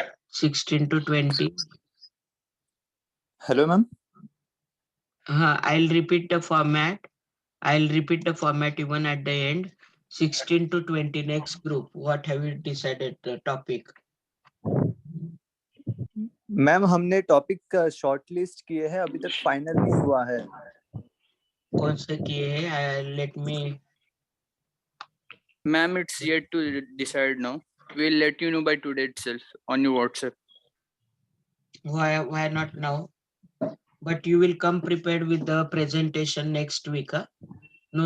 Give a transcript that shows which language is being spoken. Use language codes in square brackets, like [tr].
[en] 16 to 20. Hello, ma'am. I'll repeat the format. I'll repeat the format even at the end. 16 to 20, next group. What have you decided the topic? [hi] Ma'am हमने topic shortlist किए हैं, अभी तक final नहीं हुआ है. कौन से किए हैं? [en] Let me. Ma'am, it's yet to decide now. We'll let you know by today itself on your WhatsApp. Why not now? But you will come prepared with the presentation next week. No